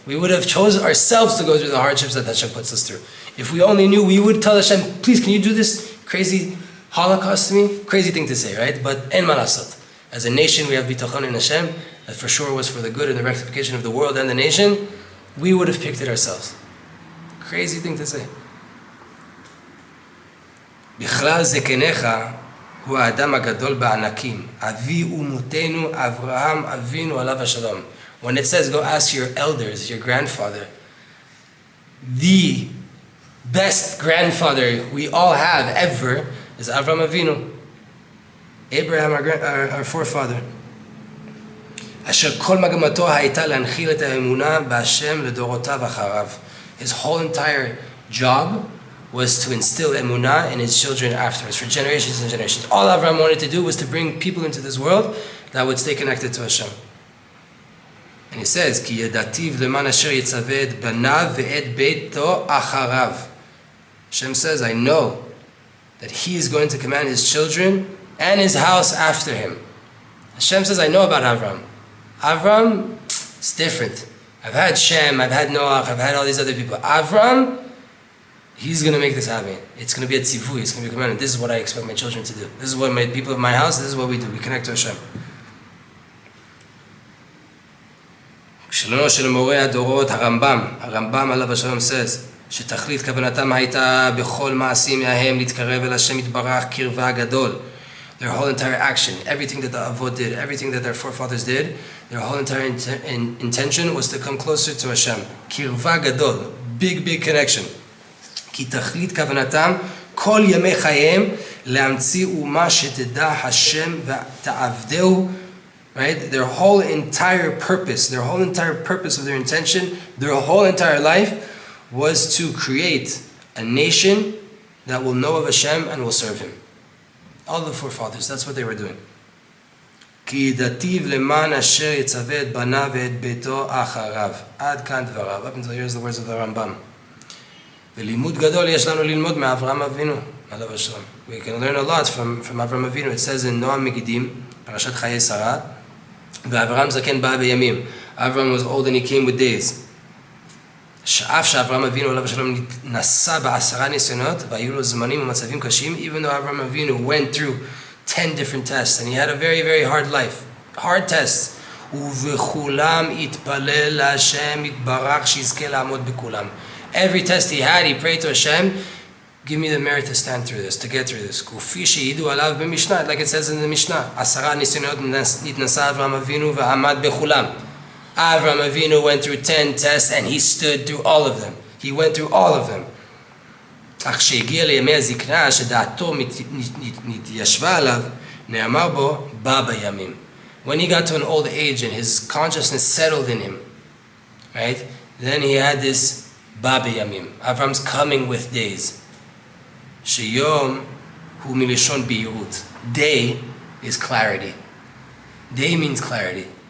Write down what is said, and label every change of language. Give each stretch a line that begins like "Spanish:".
English: We would have chosen ourselves to go through the hardships that Hashem puts us through. If we only knew, we would tell Hashem, please, can you do this crazy Holocaust to me? Crazy thing to say, right? But en malasot. As a nation, we have bitachon in Hashem, that for sure was for the good and the rectification of the world and the nation. We would have picked it ourselves. Crazy thing to say.
Hebrew: בכלל זקניך הוא האדם הגדול בענקים, אבי אומותינו אברהם אבינו עליו השלום.
English: When it says go ask your elders, your grandfather, the best grandfather we all have ever is Avraham Avinu. Abraham, our forefather.
Hebrew: אשר כל מגמתו הייתה להנחיל את האמונה בהשם לדורותיו אחריו.
English: His whole entire job was to instill Emunah in his children afterwards, for generations and generations. All Avraham wanted to do was to bring people into this world that would stay connected to Hashem. And he says,
Hebrew: כי ידעתיו למען אשר יצווה את בניו ואת ביתו אחריו.
English: Hashem says, I know that he is going to command his children and his house after him. Hashem says, I know about Avraham. Avraham, it's different. I've had Shem, I've had Noach, I've had all these other people. Avraham, he's going to make this happen. It's going to be a tzivui, it's going to be a commandment. This is what I expect my children to do. This is what my people of my house, this is what we do. We connect to Hashem.
Hebrew: שלנו של מורה הדורות, הרמב"ם עליו השלום
English: says,
Hebrew: שתכלית כוונתם הייתה בכל מעשים מהם להתקרב אל השם יתברך קרבה גדול.
English: Their whole entire action, everything that the Avot did, everything that their forefathers did, their whole entire intention was to come closer to Hashem. Kirva gadol, big connection.
Hebrew: כי תכלית כוונתם כל ימי חייהם להמציא אומה שתדע השם ותעבדהו.
English: Right? Their whole entire purpose of their intention, their whole entire life was to create a nation that will know of Hashem and will serve Him. All the forefathers, that's what they were doing.
Hebrew: כי ידעתיו למען אשר יצווה את בניו ואת ביתו אחריו. עד כאן דבריו.
English: Up until here's the words of the Rambam.
Hebrew: ולימוד גדול יש לנו ללמוד מאברהם אבינו. עליו השלום.
English: We can learn a lot from Avraham Avinu. It says in
Hebrew: Noam Megidim, פרשת חיי שרה, ואברהם זקן בא בימים.
English: Avraham was old and he came with days.
Hebrew: שאף שאברהם אבינו עליו השלום נסע ב10 ניסיונות והיו לו זמנים ומצבים קשים,
English: even though Avraham Avinu went through 10 different tests and he had a very hard life, hard tests,
Hebrew: ובכולם התפלל להשם יתברך שיזכה לעמוד בכולם.
English: Every test he had, he prayed to Hashem, give me the merit to stand through this, to get through this.
Hebrew: כפי שהעידו עליו במשנה,
English: like it says in the Mishnah,
Hebrew: 10 ניסיונות נתנסה אברהם אבינו ועמד בכולם.
English: Avraham Avinu went through 10 tests and he stood through all of them. He went through all of them.
Hebrew: אך שהגיע לימי הזקנה שדעתו נתיישבה עליו, נאמר בו, בא בימים.
English: When he got to an old age and his consciousness settled in him, right? Then he had this
Hebrew: בא בימים.
English: Avram's coming with days.
Hebrew: שיום הוא מלשון בהירות.
English: Day is clarity. Day means clarity.